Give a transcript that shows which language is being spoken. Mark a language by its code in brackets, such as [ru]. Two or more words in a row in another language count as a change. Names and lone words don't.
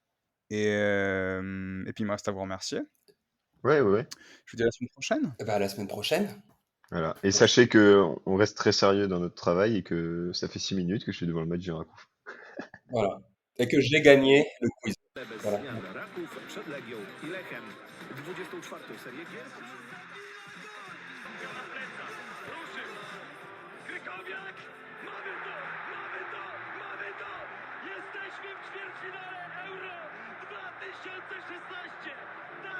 [fr] Et puis, il me reste à vous remercier. Ouais, ouais, ouais. Je vous dis à la semaine prochaine. Eh ben, à la semaine prochaine. Voilà. Et Donc, sachez que on reste très sérieux dans notre travail et que ça fait 6 minutes que je suis devant le match du Rakouf. voilà. Et que j'ai gagné le quiz. [pl] Bez [fr] Voilà. [pl] zmian Raków przed Legią i Lechem. 24. serię gier. Na plecach, ruszył. Krykowiak! Mamy to! Mamy to! Mamy to! Jesteśmy w ćwierćfinale Euro 2016!